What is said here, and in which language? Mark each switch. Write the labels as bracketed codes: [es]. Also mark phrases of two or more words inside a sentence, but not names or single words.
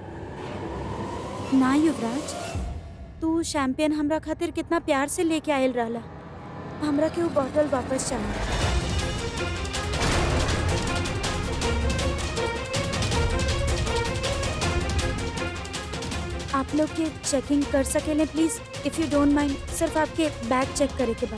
[bho] ना युवराज, तू शैंपेन हमरा खातिर कितना प्यार से लेके आयल रहला। हमरा के वो बोतल वापस चाहिए। आप लोग के चेकिंग कर सकेले प्लीज, [en] if you don't mind. [bho] सिर्फ आपके बैग चेक करे के बाद।